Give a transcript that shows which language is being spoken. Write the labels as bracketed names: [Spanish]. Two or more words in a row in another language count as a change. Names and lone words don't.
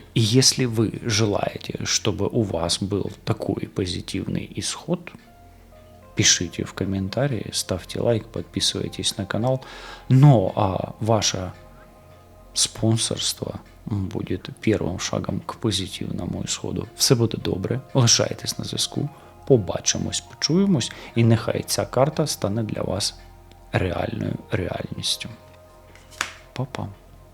[Russian] И если вы желаете, чтобы у вас был такой позитивный исход, пишите в комментарии, ставьте лайк, подписывайтесь на канал. Но ваше спонсорство будет первим шагом к позитивному исходу. [Ukrainian] Все буде добре, лишайтесь на зв'язку, побачимось, почуємось, і нехай ця карта стане для вас реальною реальністю. Па-па.